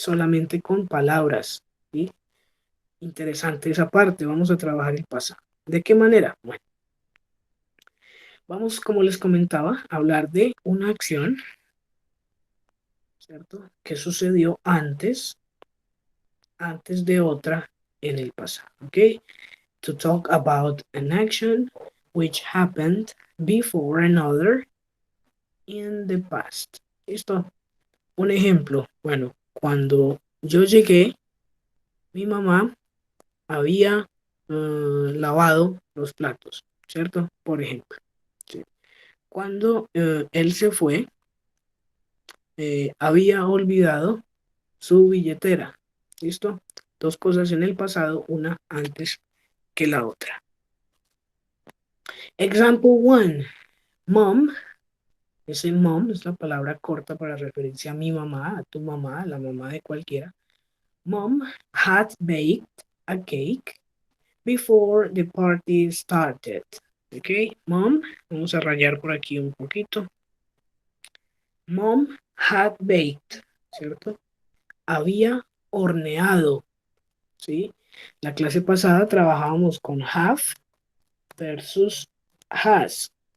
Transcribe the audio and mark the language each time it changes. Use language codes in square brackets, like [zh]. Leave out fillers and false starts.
[es] Solamente con palabras, ¿sí? Interesante esa parte, vamos a trabajar el pasado. ¿De qué manera? Bueno, vamos, como les comentaba, a hablar de una acción, ¿cierto? Que sucedió antes de otra en el pasado, ¿ok? [en] To talk about an action which happened before another in the past. [es] ¿Listo? Un ejemplo, bueno, cuando yo llegué, mi mamá había lavado los platos, ¿cierto? Por ejemplo. ¿Sí? Cuando él se fue, había olvidado su billetera. ¿Listo? Dos cosas en el pasado, una antes que la otra. [en] Example 1. [es] Mom. Ese mom es la palabra corta para referirse a mi mamá, a tu mamá, a la mamá de cualquiera. [en] Mom had baked a cake before the party started. [es] Ok, mom, vamos a rayar por aquí un poquito. [en] Mom had baked, [es] ¿cierto? Había horneado, ¿sí? La clase pasada trabajábamos con have versus has.